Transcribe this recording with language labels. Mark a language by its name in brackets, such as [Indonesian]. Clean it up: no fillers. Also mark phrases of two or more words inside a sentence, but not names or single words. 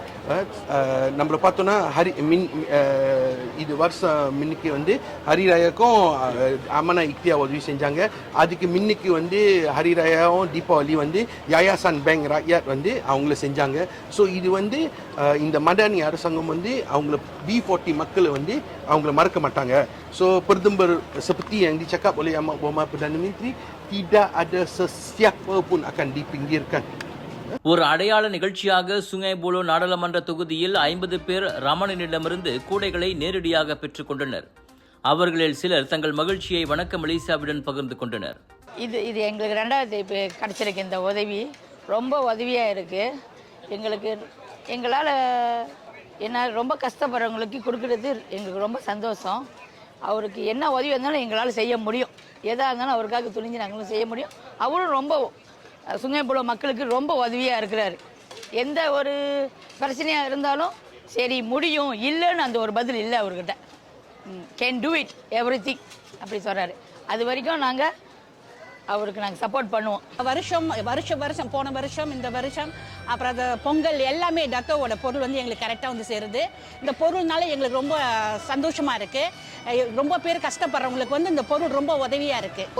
[Tamil] நம்மளை பார்த்தோன்னா இது வருஷம் முன்னுக்கு வந்து ஹரிராயாக்கும் அமனா இக்தியா உதவி செஞ்சாங்க. அதுக்கு முன்னுக்கு வந்து ஹரிராயாவும் தீபாவளி வந்து யாயாசான் பேங்க் ராக்யாட் வந்து அவங்கள செஞ்சாங்க. ஸோ இது வந்து இந்த மடானி அரசாங்கம் வந்து அவங்கள B40 மக்களை வந்து அவங்கள மறக்க மாட்டாங்க. ஸோ பிரதமர் [Malay] seperti yang dicakap oleh Amat Berhormat Perdana Menteri, tidak ada sesiapa pun akan dipinggirkan. [Tamil] ஒரு அடையாள நிகழ்ச்சியாக சுங்காய் புலோ நாடாளுமன்ற தொகுதியில் 50 பேர் ரமணனிடமிருந்து கூடைகளை நேரடியாக பெற்றுக் கொண்டனர். அவர்களில் சிலர் தங்கள் மகிழ்ச்சியை வணக்க மலேசியாவுடன் பகிர்ந்து கொண்டனர். இது எங்களுக்கு 2வது இப்போ கிடச்சிருக்கு. இந்த உதவி ரொம்ப உதவியாக இருக்குது எங்களுக்கு. எங்களால் என்ன ரொம்ப கஷ்டப்படுறவங்களுக்கு கொடுக்குறது எங்களுக்கு ரொம்ப சந்தோஷம். அவருக்கு என்ன உதவி இருந்தாலும் எங்களால் செய்ய முடியும். எதாக இருந்தாலும் அவருக்காக துணிஞ்சு நாங்களும் செய்ய முடியும். அவரும் ரொம்ப சுங்காய் புலோ மக்களுக்கு ரொம்ப உதவியாக இருக்கிறாரு. எந்த ஒரு பிரச்சனையாக இருந்தாலும் சரி முடியும், இல்லைன்னு அந்த ஒரு பதில் இல்லை அவர்கிட்ட. [English] can do it everything [Tamil] அப்படி சொல்கிறாரு. அது வரைக்கும் அவருக்கு நாங்கள் சப்போர்ட் பண்ணுவோம். வருஷம் போன வருஷம் இந்த வருஷம் அப்புறம் அந்த பொங்கல் எல்லாமே டக்கோவோட பொருள் வந்து எங்களுக்கு கரெக்டாக வந்து சேருது. இந்த பொருள்னால எங்களுக்கு ரொம்ப சந்தோஷமாக இருக்குது. ரொம்ப பேர் கஷ்டப்படுறவங்களுக்கு வந்து இந்த பொருள் ரொம்ப உதவியாக இருக்குது.